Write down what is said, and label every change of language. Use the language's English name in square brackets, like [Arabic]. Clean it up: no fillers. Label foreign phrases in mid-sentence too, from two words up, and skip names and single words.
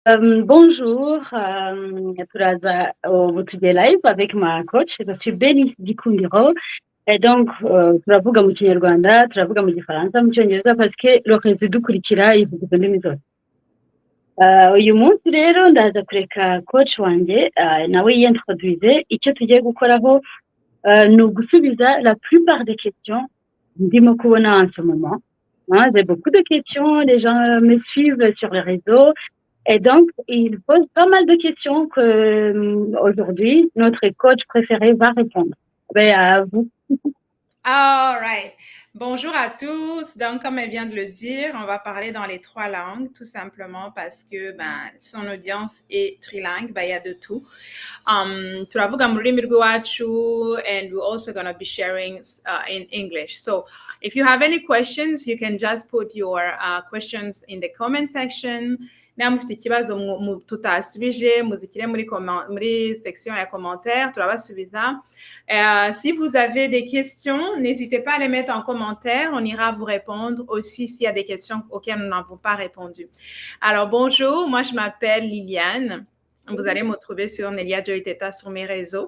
[French] Bonjour, [Kinyarwanda] turaza ubu tugiye live [French] avec ma coach, je suis Bénice Gikundiro, et donc [Kinyarwanda] turavuga mu kinyarwanda, turavuga mu gifaransa, mu cyongereza [French] parce que [Kinyarwanda] roheze dukurikira ivuga izo ndimi zose. Uyu munsi rero ndaza kureka coach wanjye nawe yintroduise icyo tugiye gukoraho ni ugusubiza [French] la plupart des questions [Kinyarwanda] ndimo kubona [French] en ce moment. J'ai beaucoup de questions, les gens me suivent sur les réseaux. Et donc, il pose pas mal de questions que aujourd'hui, notre coach préféré va répondre. Ben, à vous. [English] All right. [French] Bonjour à tous. Donc, comme elle vient de le dire, on va parler dans les 3 langues, tout simplement parce que son audience est trilingue. Il y a de tout. [Kinyarwanda] Turavuga mu rurimi rw'iwacu, [English] and we're also going to be sharing in English. So, if you have any questions, you can just put your questions in the comment section. [Kinyarwanda] Niba mufite ikibazo tutasubije muzikire muri section ya commentaires, turabasubiza. [French] Si vous avez des questions, n'hésitez pas à les mettre en commentaire. On ira vous répondre aussi s'il y a des questions auxquelles nous n'avons pas répondu. Alors, bonjour, moi je m'appelle Liliane. Vous allez me trouver sur Nelia Joy Teta sur mes réseaux.